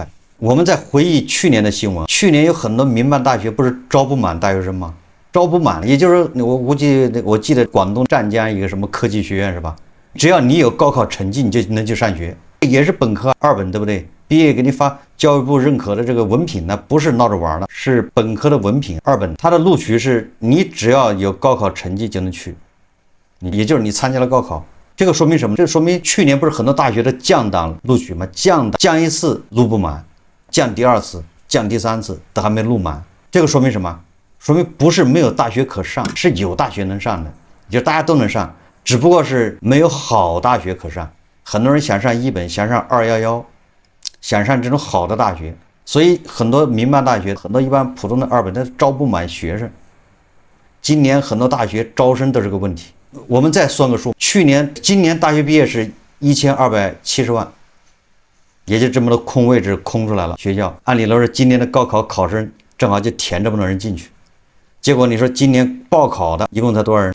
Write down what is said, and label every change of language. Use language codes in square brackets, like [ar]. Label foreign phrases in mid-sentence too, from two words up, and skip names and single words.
[zh] 我們在回憶去年的新聞，去年有很多民辦大學不是招不滿大學生嗎？招不滿，也就是我記得廣東湛江一個什麼科技學院是吧？只要你有高考成績，你就能去上學，也是本科2本，對不對？畢業給你發教育部認可的這個文憑呢，不是鬧着玩的，是本科的文憑2本。它的錄取是你只要有高考成績就能去，也就是你參加了高考。這個說明什麼？這說明去年不是很多大學的降檔錄取嗎？降一次錄不滿。降第2次、降第3次都還沒錄滿，這個說明什麼？說明不是沒有大學可上，是有大學能上的，就大家都能上，只不過是沒有好大學可上。很多人想上1本，想上211，想上這種好的大學，所以很多民辦大學、很多一般普通的2本，它招不滿學生。今年很多大學招生都是個問題。我們再算個數，今年大學畢業是1270萬。也就這麼多空位置空出來了，學校按理來說今年的高考考生正好就填這麼多人進去，結果你說今年報考的一共才多少人？